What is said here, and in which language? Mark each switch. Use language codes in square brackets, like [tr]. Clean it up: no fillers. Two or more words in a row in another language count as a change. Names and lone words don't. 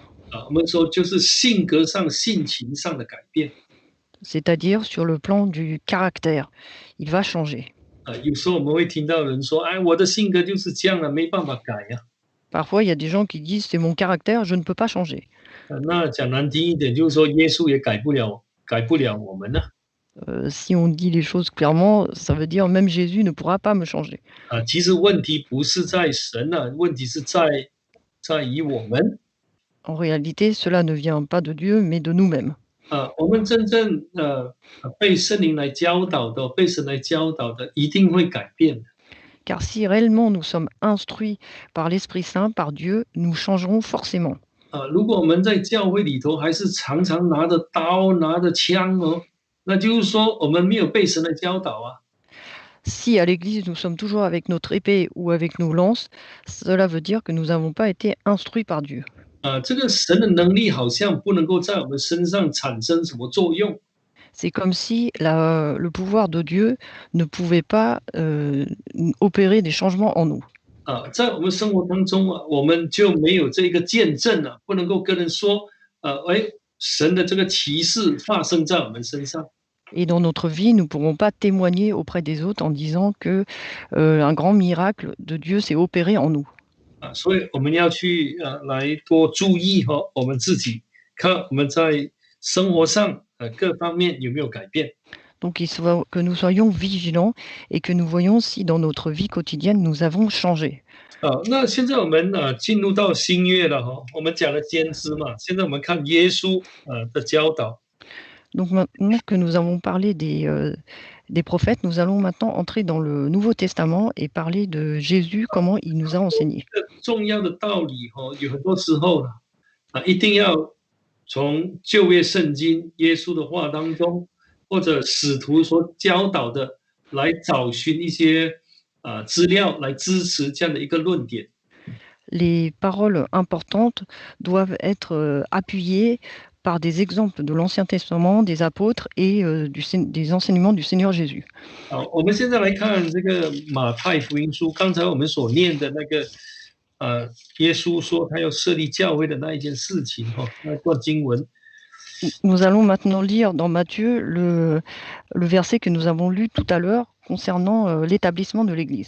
[zh] 我们说就是性格上、性情上的改变 [fr] c'est-à-dire sur le plan du caractère. Il va changer. [zh] 有时候我们会听到人说：“哎，我的性格就是这样了，没办法改呀。” [fr] Parfois, il y a des gens qui disent c'est mon caractère, je ne peux pas changer. [zh] 那讲难听一点，就是说耶稣也改不了我们呢。 [fr] Si on dit les choses clairement, ça veut dire même Jésus ne pourra pas me changer. [zh] 其实问题不是在神问题是在于我们 [fr] En réalité, cela ne vient pas de Dieu, mais de nous-mêmes. [zh] 我们真正被圣灵来教导的，被神来教导的，一定会改变的。 [fr] Car si réellement nous sommes instruits par l'Esprit Saint, par Dieu, nous changerons forcément. [zh] 如果我们在教会里头还是常常拿着刀、拿着枪那就是说我们没有被神来教导啊。 [fr] Si à l'Église nous sommes toujours avec notre épée ou avec nos lances, cela veut dire que nous n'avons pas été instruits par Dieu. [zh] 这个神的能力好像不能够在我们身上产生什么作用 [fr] C'est comme si le pouvoir de Dieu ne pouvait pas opérer des changements en nous. [zh] 在我们生活当中我们就没有这个见证不能够跟人说神的这个奇事发生在我们身上。 [fr] Et dans notre vie, nous ne pourrons pas témoigner auprès des autres en disant que un grand miracle de Dieu s'est opéré en nous. [zh] 所以我们要去来多注意我们自己，看我们在生活上各方面有没有改变。 [fr] Donc il faut que nous soyons vigilants et que nous voyons si dans notre vie quotidienne nous avons changé. [zh] 那现在我们进入到新约了我们讲了先知嘛，现在我们看耶稣的教导。 [fr] Donc maintenant que nous avons parlé des prophètes, nous allons maintenant entrer dans le Nouveau Testament et parler de Jésus, comment il nous a enseigné. [zh] 重要的道理有很多时候一定要从旧约圣经耶稣的话当中，或者使徒所教导的来找寻一些资料来支持这样的一个论点。 [fr] Les paroles importantes doivent être appuyées par des exemples de l'Ancien Testament, des apôtres et des enseignements du Seigneur Jésus. [zh] 我们现在来看这个马太福音书，刚才我们所念的那个耶稣说他要设立教会的那一件事情那段经文。 [fr] Nous allons maintenant lire dans Matthieu le verset que nous avons lu tout à l'heure concernant l'établissement de l'Église.